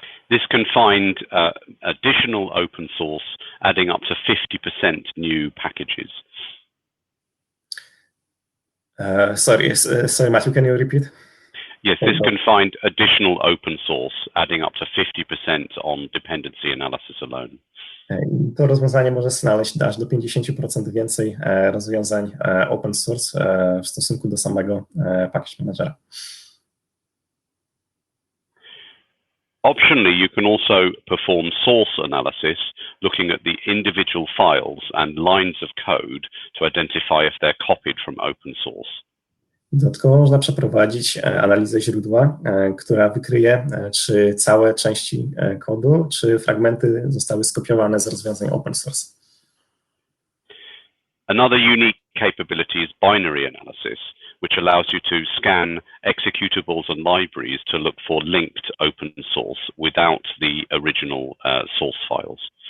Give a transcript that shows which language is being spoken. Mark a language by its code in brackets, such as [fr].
[en] This can find additional open source, adding up to 50% new packages. Sorry, Matthew, can you repeat? Yes, this can find additional open source, adding up to 50% on dependency analysis alone. [pl] To rozwiązanie może znaleźć aż do 50% więcej rozwiązań open source w stosunku do samego package managera. [en] Optionally, you can also perform source analysis, looking at the individual files and lines of code to identify if they're copied from open source. [pl] Dodatkowo można przeprowadzić analizę źródła, która wykryje, czy całe części kodu, czy fragmenty zostały skopiowane z rozwiązań open source. [en] Another unique capability is binary analysis, which allows you to scan executables and libraries to look for linked open source without the original source files.